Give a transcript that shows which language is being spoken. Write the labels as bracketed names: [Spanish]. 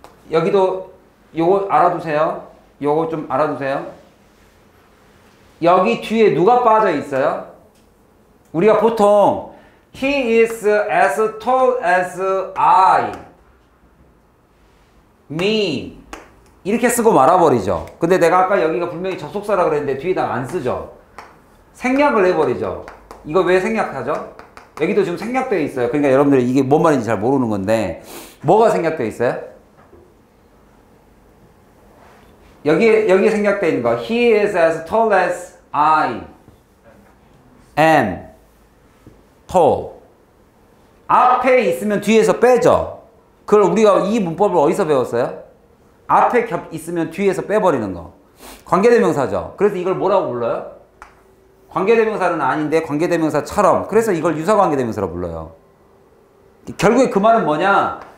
[Korean] 여기도 요거 알아두세요. 요거 좀 알아두세요. 여기 뒤에 누가 빠져 있어요? 우리가 보통 [English] He is as tall as I, me [Korean] 이렇게 쓰고 말아버리죠. 근데 내가 아까 여기가 분명히 접속사라 그랬는데 뒤에다 안 쓰죠. 생략을 해버리죠. 이거 왜 생략하죠? 여기도 지금 생략되어 있어요. 그러니까 여러분들이 이게 뭔 말인지 잘 모르는 건데 뭐가 생략되어 있어요? 여기에 생략되어 있는 거 [English] He is as tall as I am tall. [Korean] 앞에 있으면 뒤에서 빼죠. 그걸 우리가 이 문법을 어디서 배웠어요? 앞에 있으면 뒤에서 빼버리는 거. 관계대명사죠. 그래서 이걸 뭐라고 불러요? 관계대명사는 아닌데 관계대명사처럼. 그래서 이걸 유사관계대명사라고 불러요. 결국에 그 말은 뭐냐?